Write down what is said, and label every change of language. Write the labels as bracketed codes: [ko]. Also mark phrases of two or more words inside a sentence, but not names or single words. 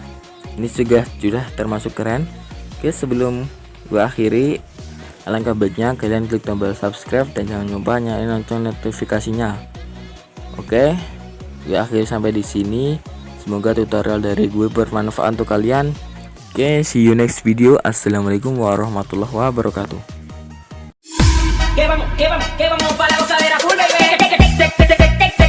[id] Ini sudah termasuk keren. Oke, sebelum gue akhiri, alangkah baiknya kalian klik tombol subscribe dan jangan lupa nyalain lonceng notifikasinya. Oke, gue akhiri sampai di sini. Semoga tutorial dari gue bermanfaat untuk kalian. Oke, [en] see you next video. [ar] السلام عليكم ورحمة الله وبركاته. [es] Que vamos para la gozadera [en] full, baby.